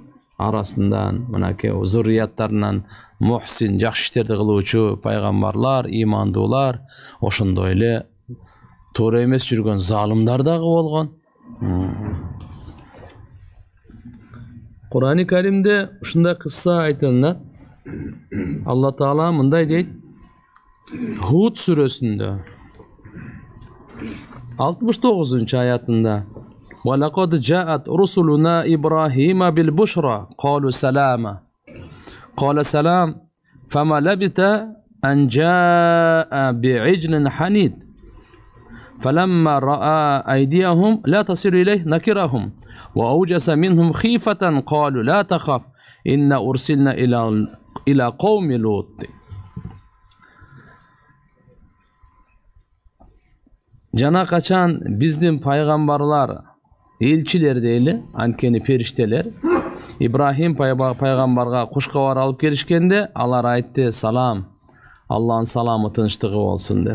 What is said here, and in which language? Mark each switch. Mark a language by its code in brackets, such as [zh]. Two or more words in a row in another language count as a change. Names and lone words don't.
[ky] Арасынан мынакей зуррияттарынан мухсин, жакшы иштерди кылуучу пайгамбарлар, имандуулар, ошондой эле туура эмес жүргөн залымдар дагы болгон. Кур'ани Каримде ушундай кысса айтылат. Алла Таала мындай дейт: Худ сүрөсүндө 69-аятында: [ar] "ولقد جاءت رسلنا إبراهيم بالبشرى, قالوا سلاما. قال سلام فما لبث أن جاء بعجل حنيذ. فلما رأى أيديهم لا تصل إليه نكرهم وأوجس منهم خيفة قالوا لا تخف إن أرسلنا إلى قوم لوط." [ky] Жана качан биздин пайгамбарлар, элчилер дейли, анткени периштелер, Ибрахим пайгамбарга кушкабар алып келишкенде, алар айтты: "Салам, Аллахын саламы, тынчтыгы болсун" деп.